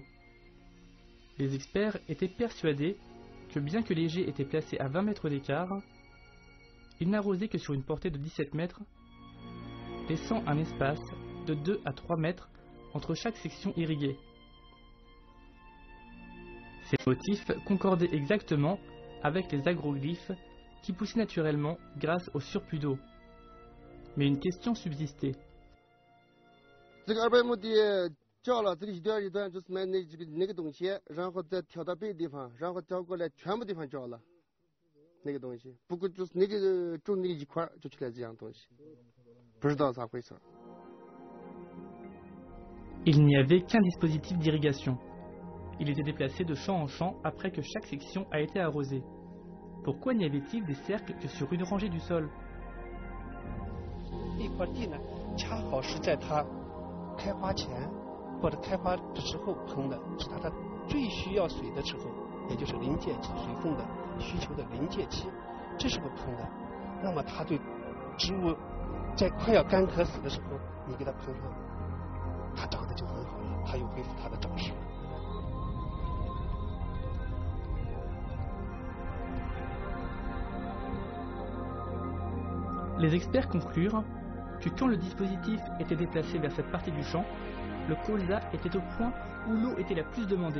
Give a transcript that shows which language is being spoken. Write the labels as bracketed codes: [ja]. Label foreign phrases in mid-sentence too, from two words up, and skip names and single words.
[fr] Les experts étaient persuadés que bien que les jets étaient placés à 20 mètres d'écart, ils n'arrosaient que sur une portée de 17 mètres, laissant un espace de 2 à 3 mètres entre chaque section irriguée. Ces motifs concordaient exactement avec les agroglyphes qui poussaient naturellement grâce au surplus d'eau. Mais une question subsistait. [zh] 这个200亩地浇了，这个一段一段就是买那个东西，然后再挑到别的地方，然后挑过来全部地方浇了那个东西。不过就是那个种那一块就出来这样东西，不知道咋回事。 [fr] Il n'y avait qu'un dispositif d'irrigation. Il était déplacé de champ en champ après que chaque section a été arrosée. Pourquoi n'y avait-il des cercles que sur une rangée du sol? [zh] 一块地呢，恰好是在它开花前或者开花的时候喷的，是它的最需要水的时候，也就是临界期水分的需求的临界期，这时候喷的。那么它对植物在快要干渴死的时候，你给它喷上，它长得就很好了，它又恢复它的长势了。 [fr] Les experts conclurent que quand le dispositif était déplacé vers cette partie du champ, le colza était au point où l'eau était la plus demandée.